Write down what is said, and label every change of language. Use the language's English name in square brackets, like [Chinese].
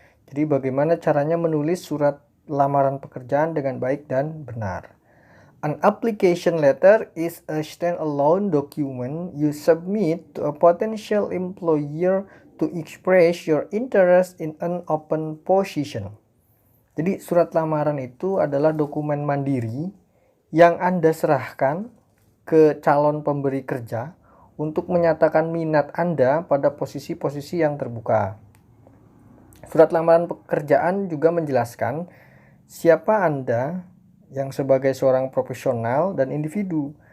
[Indonesian] Jadi bagaimana caranya menulis surat lamaran pekerjaan dengan baik dan benar. [English] An application letter is a standalone document you submit to a potential employer to express your interest in an open position. [Indonesian] Jadi surat lamaran itu adalah dokumen mandiri yang Anda serahkan ke calon pemberi kerja untuk menyatakan minat Anda pada posisi-posisi yang terbuka. Surat lamaran pekerjaan juga menjelaskan siapa Anda yang sebagai seorang profesional dan individu.